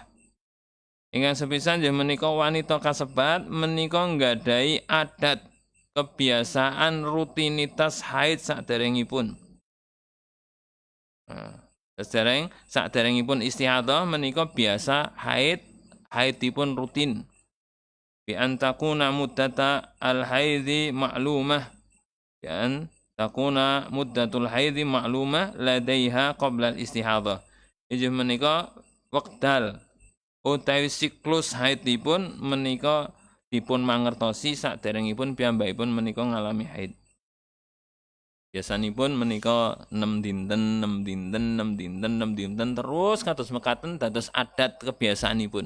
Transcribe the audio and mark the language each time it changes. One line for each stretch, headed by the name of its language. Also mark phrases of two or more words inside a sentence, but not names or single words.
Javanese: Ingkang sepisan nggih menika wanita kasebat menika nggadahi adat kebiasaan rutinitas haid saderengipun. Saderengipun istihadhah menika biasa haidipun rutin.
Arabic: بأن تكون مدة الحيض معلومة. بأن تكون مدة الحيض معلومة لديها قبل الاستحاضة.
Javanese: Inggih menika wekdal utawi siklus haidipun menika dipun mangertosi saderengipun piyambakipun menika ngalami haid. Biasanipun menika 6 dinten, 6 dinten, 6 dinten, 6 dinten terus kados mekaten dados adat kebiasaanipun.